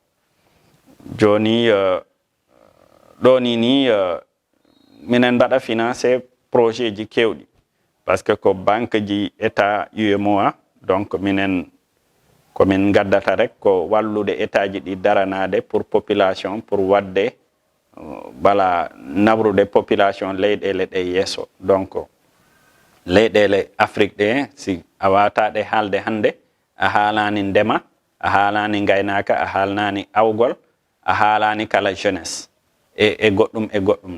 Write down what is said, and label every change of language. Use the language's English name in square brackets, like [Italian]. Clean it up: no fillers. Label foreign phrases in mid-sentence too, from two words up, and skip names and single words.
[Fula] Joni ɗo ni minen mbaɗa [French] financé projet [Fula] ji kewɗi [French] parce que [Fula] ko banque ji état UEMOA, donc minen komin gaddata rek ko wallude état ji ɗi daranade [French] pour population [Fula] pour wadde voilà nabrude population leyɗele ɗe yeeso. Donc leyɗele Afrique ɗe si a wataɗe haalde hande a haalani ndema, a haalani gaynaka, a haalnani awgol, a haalani kala jeunesse e goɗɗum.